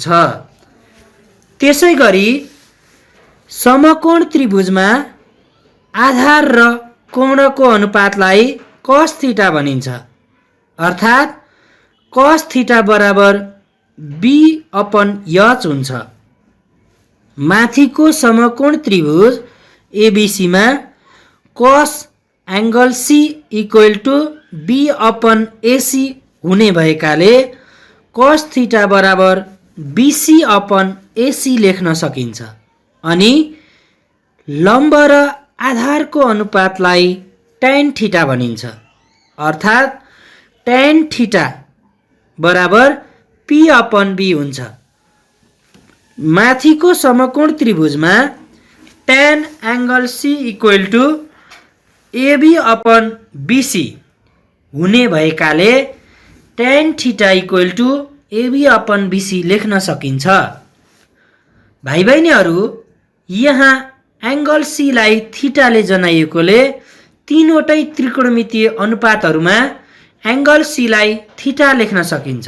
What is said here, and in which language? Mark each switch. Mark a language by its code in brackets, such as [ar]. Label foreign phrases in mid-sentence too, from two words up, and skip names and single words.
[ne] त्यसै गरी समकोण त्रिभुजमा आधार र कोणको अनुपातलाई [en] cos theta [ne] भनिन्छ, अर्थात् [en] cos theta [ne] बराबर [en] B upon H [ne] हुन्छ। माथिको समकोण त्रिभुज एबीसीमा [en] cos angle C equal to B upon AC [ne] हुने भएकाले [en] cos theta [ne] बराबर [en] BC upon AC [ne] लेख्न सकिन्छ। अनि लम्ब र आधारको अनुपातलाई [en] tan theta [ne] भनिन्छ, अर्थात् [en] tan theta [ne] बराबर [en] P upon B [ne] हुन्छ। माथिको समकोण त्रिभुजमा [en] tan angle C equal to AB upon BC [ne] हुने भएकाले [en] tan theta equal to AB upon BC [ne] लेख्न सकिन्छ। भाइ बहिनीहरू, यहाँ [en] angle C [ne] लाई थीटाले जनाइएकोले तीनवटै त्रिकोणमितीय अनुपातहरूमा [en] angle C [ne] लाई थीटा लेख्न सकिन्छ।